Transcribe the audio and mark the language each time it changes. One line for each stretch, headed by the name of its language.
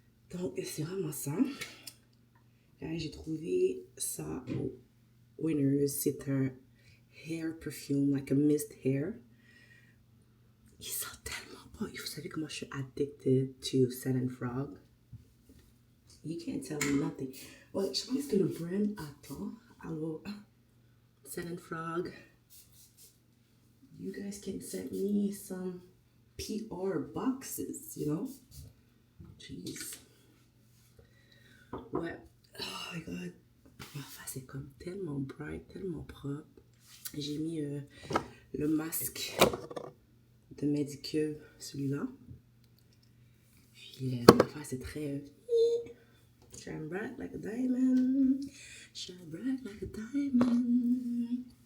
French: Donc, c'est vraiment ça. Là, j'ai trouvé ça au Winners. C'est un hair perfume,
English: like a mist hair.
French: Il sent tellement pas. Vous savez comment je suis addicted to Sand Frog?
English: You can't tell me nothing.
French: Ouais, je pense que le brand attend.
English: Alors, Sand Frog, you guys can send me some PR boxes, you know? Jeez. Ouais. Oh my god.
French: Ma face est comme tellement bright, tellement propre. J'ai mis le masque de Medicube, celui-là. Puis ma face est très...
English: shine bright like a diamond. Shine bright like a diamond.